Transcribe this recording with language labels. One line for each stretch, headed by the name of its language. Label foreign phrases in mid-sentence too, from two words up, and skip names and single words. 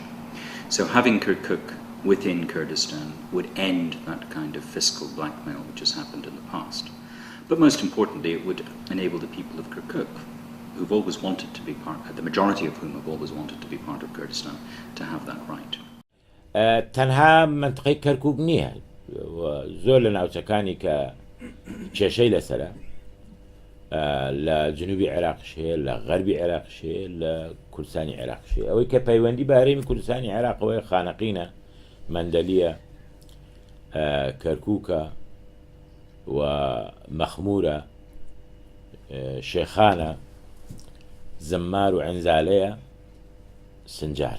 English: So having Kirkuk within Kurdistan would end that kind of fiscal blackmail which has happened in the past. But most importantly, it would enable the people of Kirkuk, who've always wanted to be part, the majority of whom have always wanted to be part of Kurdistan, to have that right.
Central Kurdish: تەنها منطقەی کەرکوک نییە، زۆر لە ناوچەکانی کە کێشەی لەسەرە، لە جنوبی عێراقش هەیە، لە غەربی عێراقش هەیە، لە کوردستانی عێراقش هەیە. ئەوەی کە پەیوەندی بە هەرێمی کوردستانی عێراقەوەی خانەقینە، مەندەلیە، کەرکووکە و مەخمورە، شێخانە، زەمار و عەنزالەیە، سنجارە.